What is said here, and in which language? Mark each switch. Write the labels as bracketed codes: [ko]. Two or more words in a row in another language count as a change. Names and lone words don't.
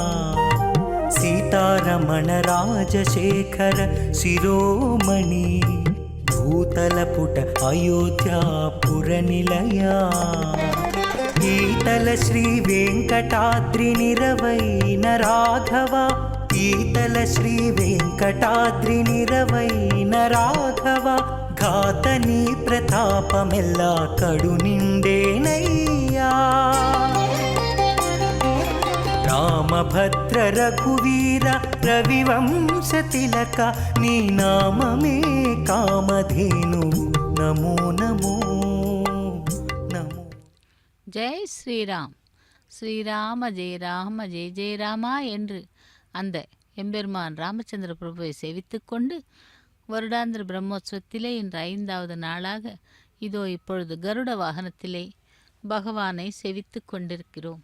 [sa] सीतारमण राजशेखर शिरोमणि भूतलपुट अयोध्यापुर निलया. [te] ఈతల శ్రీ వెంకటాద్రి నిరవైన రాఘవ ఈతల శ్రీ వెంకటాద్రి నిరవైన రాఘవ. ఘాతని ప్రతాపమెల్లా కడు నిండేనయ్యా. రామభద్ర రఘువీర రవివంశ తిలక నీ నామమే కామధేనువు నమో నమో నమో. [ta] ஜெய் ஸ்ரீராம். ஸ்ரீராம ஜெய ராம ஜெய ஜெய ராமா என்று அந்த எம்பெருமான் ராமச்சந்திர பிரபுவை சேவித்து கொண்டு வருடாந்திர பிரம்மோற்சவத்திலே இன்று 5வது நாளாக இதோ இப்பொழுது கருட வாகனத்திலே பகவானை சேவித்து கொண்டிருக்கிறோம்.